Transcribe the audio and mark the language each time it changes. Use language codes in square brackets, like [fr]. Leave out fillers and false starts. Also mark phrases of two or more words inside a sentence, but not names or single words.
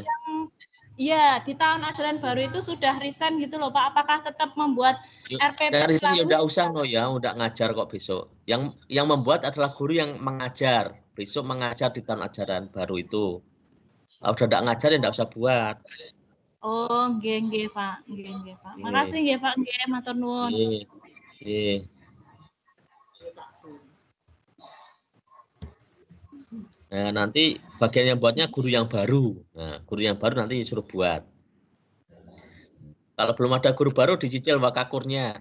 [id] Iya, di tahun ajaran baru itu sudah resign gitu loh, Pak. Apakah tetap membuat RPP Resign ya selalu? udah usah no ya, udah ngajar kok besok. Yang membuat adalah guru yang mengajar. Besok mengajar di tahun ajaran baru itu. Kalau udah enggak ngajar ya enggak usah buat. [jv] Oh, nggih, Pak. Nggih, Pak. Makasih nggih, Pak. Nggih, matur nuwun. Nggih. [id] Nah, nanti bagian yang buatnya guru yang baru. Nah, guru yang baru nanti suruh buat. Kalau belum ada guru baru, dicicil wakakurnya.